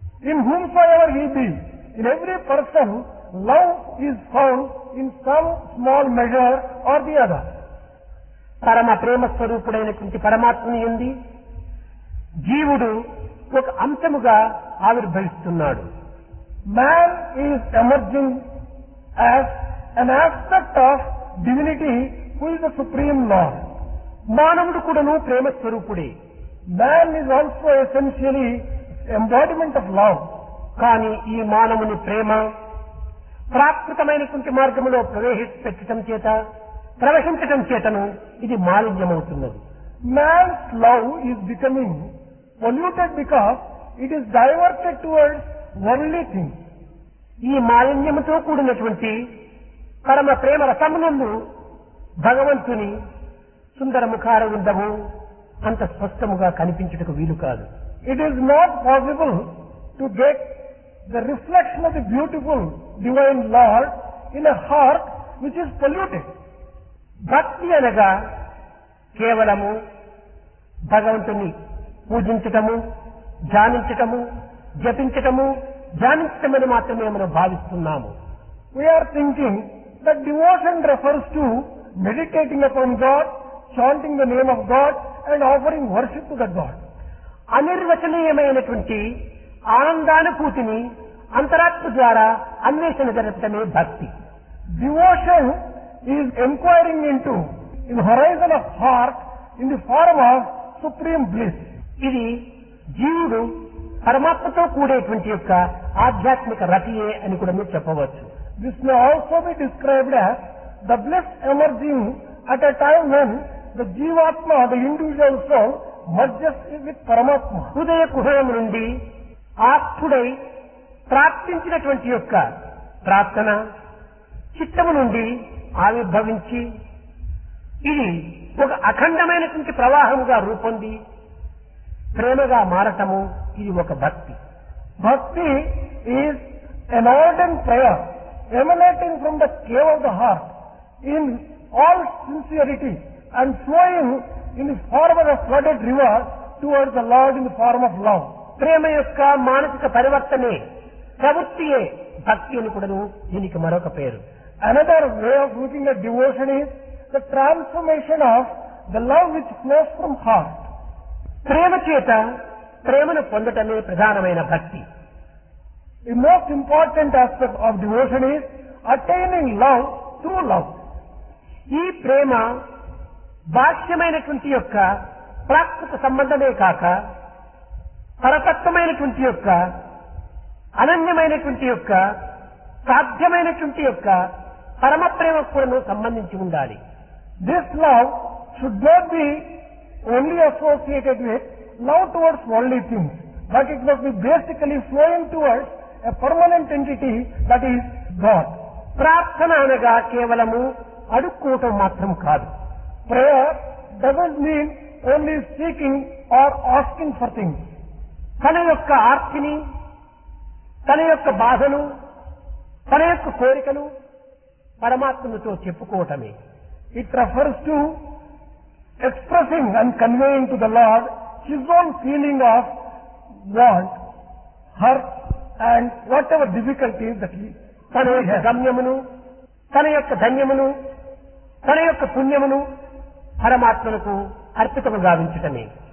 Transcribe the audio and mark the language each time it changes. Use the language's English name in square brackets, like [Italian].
[English] In whomsoever he be, in every person, love is found in some small measure or the other. [Telugu] పరమ ప్రేమ స్వరూపుడైనటువంటి పరమాత్మని యందు జీవుడు ఒక అంశముగా ఆవిర్భవిస్తున్నాడు. [English] Man is emerging as an aspect of divinity who is the supreme Lord. [Telugu] మానవుడు కూడాను ప్రేమ స్వరూపుడే. [English] Man is also essentially embodiment of love. [Telugu] కానీ ఈ మానవుని ప్రేమ ప్రాకృతమైనటువంటి మార్గంలో ప్రవహించటం చేతను ఇది మాలిన్యమవుతున్నది. [English] Man's love is becoming polluted because it is diverted towards worldly things. [Telugu] ఈ మాలిన్యముతో కూడినటువంటి పరమ ప్రేమ రసమునందు భగవంతుని సుందర ముఖారవిందము అంత స్పష్టముగా కనిపించుటకు వీలు కాదు. [English] It is not possible to get the reflection of the beautiful divine Lord in a heart which is polluted. [Telugu] భక్తి అనగా కేవలము భగవంతుని పూజించటము, ధ్యానించటము, జపించటము, ధ్యానించటమని మాత్రమే మనం భావిస్తున్నాము. [English] We are thinking that devotion refers to meditating upon God, chanting the name of God and offering worship to that God. [Telugu] అనిర్వచనీయమైనటువంటి ఆనందానుభూతిని అంతరాత్మ ద్వారా అన్వేషణ జరపటమే భక్తి. [English] Devotion is inquiring into in the horizon of heart in the form of supreme bliss. [Telugu] ఇది జీవుడు పరమాత్మతో కూడేటువంటి యొక్క ఆధ్యాత్మిక రతియే అని కూడా మీరు చెప్పవచ్చు. [English] This may also be described as the bliss emerging at a time when the Jivatma, the individual soul, merges with Paramatma. [Telugu] హృదయ కుహరం నుండి ఆత్ముడై ప్రార్థించినటువంటి యొక్క ప్రార్థన చిత్తము నుండి ఆవిర్భవించి ఇది ఒక అఖండమైనటువంటి ప్రవాహముగా రూపొంది ప్రేమగా మారటము, ఇది ఒక భక్తి. [English] Bhakti is an ardent prayer emanating from the cave of the heart in all sincerity and flowing in the form of a flooded river towards the Lord in the form of love. [Telugu] ప్రేమ యొక్క మానసిక పరివర్తనే ప్రవృత్తియే భక్తి అని కూడాను దీనికి మరొక పేరు. [English] Another way of looking at devotion is the transformation of the love which flows from heart. [Telugu] ప్రేమ చేత ప్రేమను పొందటమే ప్రధానమైన భక్తి. [English] The most important aspect of devotion is attaining love through love. [Telugu] ఈ ప్రేమ బాహ్యమైనటువంటి యొక్క ప్రాకృత సంబంధమే కాక పరతత్వమైనటువంటి యొక్క అనన్యమైనటువంటి యొక్క సాధ్యమైనటువంటి యొక్క పరమ ప్రేమకు కూడా సంబంధించి ఉండాలి. [English] This love should not be only associated with love towards worldly things, but it must be basically flowing towards a permanent entity, that is God. [Telugu] ప్రార్థన అనగా కేవలము అడుక్కోవటం మాత్రం కాదు. [English] Prayer doesn't mean only seeking or asking for things. [Telugu] తన యొక్క ఆర్తిని, తన యొక్క బాధను, తన యొక్క కోరికను పరమాత్మతో చెప్పుకోవటమే. [English] It refers to expressing and conveying to the Lord his own feeling of want, hurt and whatever difficulties that he [Telugu] తన యొక్క గమ్యమును, తన యొక్క ధన్యమును, తన యొక్క పుణ్యమును పరమాత్మకు అర్పితము గావించటమే.